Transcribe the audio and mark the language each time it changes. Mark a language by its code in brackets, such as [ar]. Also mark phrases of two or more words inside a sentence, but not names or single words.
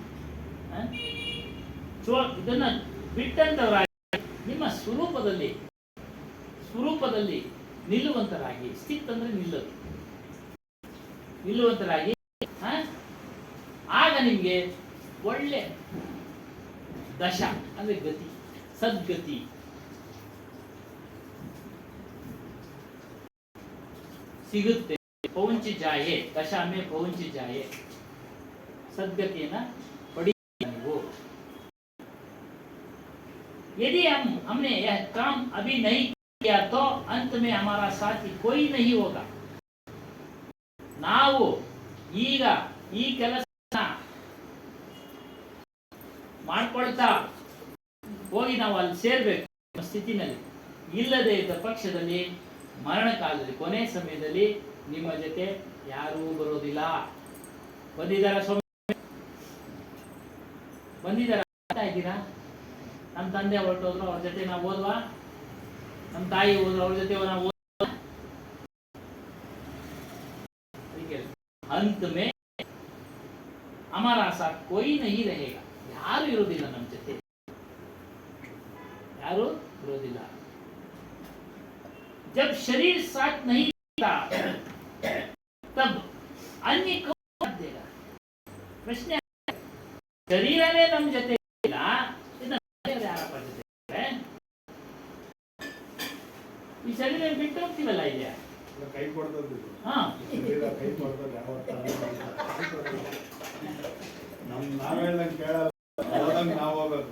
[kn] ಇದನ್ನ ಬಿಟ್ಟಂತವರಾಗಿ ನಿಮ್ಮ ಸ್ವರೂಪದಲ್ಲಿ ನಿಲ್ಲುವಂತರಾಗಿ, ಸ್ಥಿತ್ ಅಂದ್ರೆ ನಿಲ್ಲೋದು, ನಿಲ್ಲುವಂತರಾಗಿ, ಆಗ ನಿಮ್ಗೆ ಒಳ್ಳೆ ದಶ ಅಂದ್ರೆ ಗತಿ, ಸದ್ಗತಿ ಸಿಗುತ್ತೆ. [hi] पहुँची जाए, दशा में पहुँची जाए, ಸದ್ಗತಿಯನ್ನ पढ़िए वो। यदि हमने यह काम अभी नहीं किया तो अंत में हमारा साथी कोई नहीं होगा। [kn] ನಾವು ಈಗ ಈ ಕೆಲಸ ಮಾಡ್ಕೊಳ್ತಾ ಹೋಗಿ ನಾವು ಅಲ್ಲಿ ಸೇರ್ಬೇಕು ಸ್ಥಿತಿನಲ್ಲಿ. ಇಲ್ಲದೆ ಇದ್ದ ಪಕ್ಷದಲ್ಲಿ ಮರಣ ಕಾಲದಲ್ಲಿ ಕೊನೆ ಸಮಯದಲ್ಲಿ ನಿಮ್ಮ ಜೊತೆ ಯಾರೂ ಬರೋದಿಲ್ಲ. ಬಂದಿದ್ದಾರ ಸ್ವಾಮಿ? ಬಂದಿದ್ದಾರ? ಇದ್ದೀರಾ? ನಮ್ಮ ತಂದೆ ಹೊರಟೋದ್ರು, ಅವ್ರ ಜೊತೆ ನಾವು ಹೋದ್ವಾ? ನಮ್ಮ ತಾಯಿ ಹೋದ್ರು, ಅವ್ರ ಜೊತೆ ನಾವು ಹೋದ್ವಾ? [hi] अंत में हमारा साथ कोई नहीं रहेगा. [kn] ಯಾರು ಇರೋದಿಲ್ಲ ನಮ್ಮ ಜೊತೆ, ಯಾರು ಇರೋದಿಲ್ಲ. [hi] जब शरीर साथ नहीं देता तब अन्य कौन साथ देगा? [kn] ಪ್ರಶ್ನೆ. ಶರೀರನೇ ನಮ್ಮ ಜೊತೆ ಇಲ್ಲ, ಇದನ್ನ ಯಾರಪ್ಪ ಜೊತೆ ಇದ್ದಾರೆ? ಈ ಶರೀರ ಬಿಟ್ಟು ಹೋಗ್ತೀವಲ್ಲ ಇಲ್ಲಿ. ಕೈ ಕೊಡ್ತದ್ದು ಹಾ, ಕೈ ಕೊಡ್ತದೆ ಯಾವತ್ತ ನಾವ್ ಹೇಳ್ದಂಗೆ ಕೇಳಲ್ಲ, ಹೋದಂಗೆ ನಾವು ಹೋಗ್ಬೇಕು.